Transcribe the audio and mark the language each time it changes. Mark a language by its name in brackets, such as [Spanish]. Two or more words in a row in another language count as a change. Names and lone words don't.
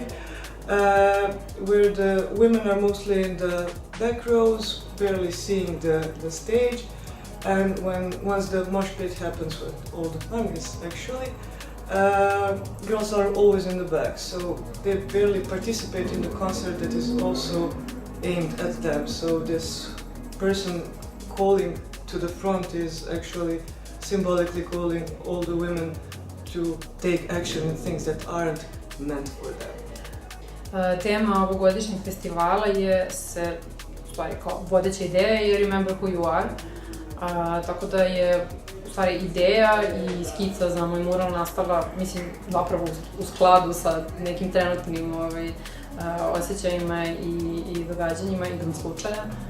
[English] Where the women are mostly in the back rows, barely seeing the stage, and once the mosh pit happens with all the punks, actually, girls are always in the back, so they barely participate in the concert that is also aimed at them. So this person calling to the front is actually symbolically calling all the women to take action in things that aren't meant for them. [Bosnian] Tema ovogodišnjeg festivala je u stvari kao vodeća ideja je Remember Who You Are, tako da je u stvari ideja i skica za moj mural nastala, mislim, zapravo u skladu sa nekim trenutnim osjećajima i događanjima igrom slučaja.